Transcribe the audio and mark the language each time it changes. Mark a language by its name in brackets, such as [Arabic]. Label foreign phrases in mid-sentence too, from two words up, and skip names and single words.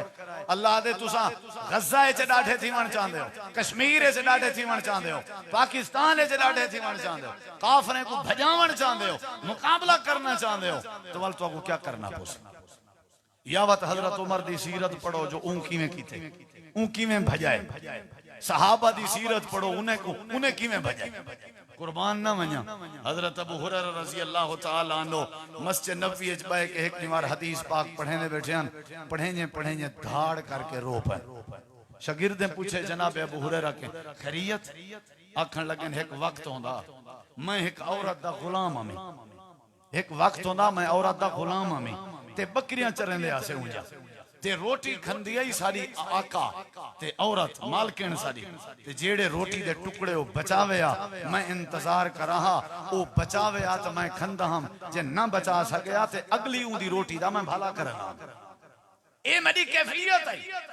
[Saraiki] اللہ دے تُساں غزہ چ ڈاڈھے تھیوݨ چاہندے ہو، کشمیر چ ڈاڈھے تھیوݨ چاہندے ہو، پاکستان چ ڈاڈھے تھیوݨ چاہندے ہو، کافرے کوں بھجاوݨ چاہندے ہو، مقابلہ کرنا چاہندے ہو، تاں ول تُہاکوں کیا کرنا پوسی? یاوت حضرت عمر دی سیرت پڑھو جو اوں کیویں کیتے، اوں کیویں بھجائے. صحابہ دی سیرت پڑھو اُنہیں کیویں بھجائے. قربان نہ ونڄاں۔ حضرت ابو ہریرہ رضی اللہ تعالیٰ عنہ مسجد نبوی چ بیٹھ کے ہک بار حدیث پاک پڑھنے بیٹھے ہیں، پڑھیں گے دھاڑ کر کے رو پے. شاگرداں پُچھے جناب ابو ہریرہ کے خیریت? آکھن لگن ہک وقت ہوندا میں ہک عورت دا غلام ہم ہک وقت ہوندا میں عورت دا غلام ہم تے بکریاں چریندے آسے اُنہاں تے روٹی کھاندی آئی ساری آقا تے عورت مالکن ساری تے جیڑھے روٹی دے ٹکڑے او بچاوے آ میں انتظار کراں او بچاوے آ تاں میں کھاندا ہم جے نہ بچا سکیا تے اگلی اُوندی روٹی دا میں بھلا کرنا اے میری کیفیت ہے.